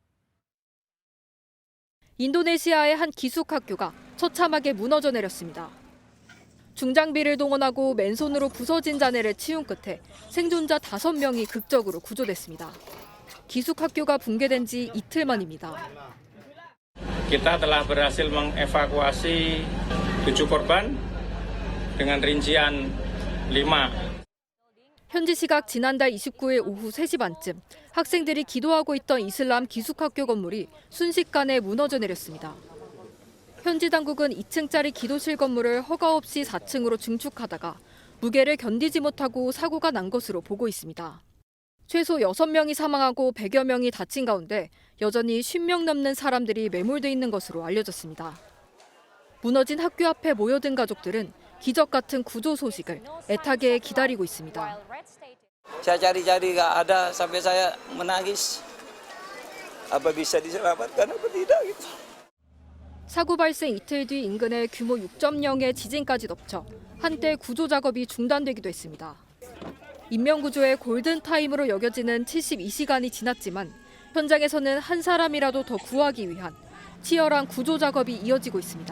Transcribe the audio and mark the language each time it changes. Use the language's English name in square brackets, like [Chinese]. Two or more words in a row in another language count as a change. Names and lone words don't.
[Korean] 인도네시아의 한 기숙학교가 처참하게 무너져 내렸습니다. 중장비를 동원하고 맨손으로 부서진 잔해를 치운 끝에 생존자 5명이 극적으로 구조됐습니다. 기숙학교가 붕괴된 지 이틀 만입니다. [Indonesian] Kita telah berhasil mengevakuasi 7 korban dengan rincian 5. [Korean] 현지 시각 지난달 29일 오후 3시 반쯤 학생들이 기도하고 있던 이슬람 기숙학교 건물이 순식간에 무너져 내렸습니다. 현지 당국은 2층짜리 기도실 건물을 허가 없이 4층으로 증축하다가 무게를 견디지 못하고 사고가 난 것으로 보고 있습니다. 최소 6명이 사망하고 100여 명이 다친 가운데 여전히 50명 넘는 사람들이 매몰돼 있는 것으로 알려졌습니다. 무너진 학교 앞에 모여든 가족들은 기적 같은 구조 소식을 애타게 기다리고 있습니다. [Indonesian] Saya cari-cari nggak ada sampai saya menangis. Apa bisa diselamatkan apa tidak gitu. [Korean] 사고 발생 이틀 뒤 인근에 규모 6.0의 지진까지 덮쳐 한때 구조 작업이 중단되기도 했습니다. 인명구조의 골든타임으로 여겨지는 72시간이 지났지만 현장에서는 한 사람이라도 더 구하기 위한 치열한 구조 작업이 이어지고 있습니다.